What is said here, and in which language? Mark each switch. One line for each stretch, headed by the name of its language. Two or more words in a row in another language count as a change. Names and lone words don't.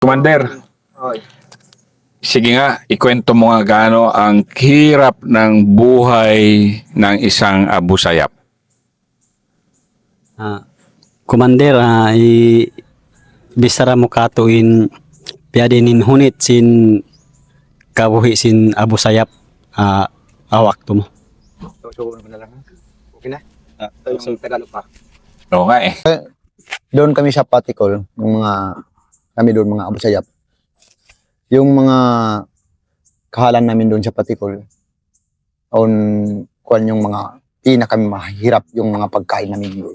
Filipino: Commander, Oy. sige nga, ikwento mo nga gaano ang hirap ng buhay ng isang Abu Sayyaf.
Tausug: Commander, bisara mo katuin piadinin hunit sin kabuhi sin Abu Sayyaf awak to mo.
Filipino: Susuko na lang. Okay na? Ito yung Tagalog pa. Oo nga eh. Doon kami sa Patikol, yung kami doon mga Abu Sayyaf. Yung mga kahalan namin doon sa Patikol, kuan yung mga pinakamahirap yung mga pagkain namin doon.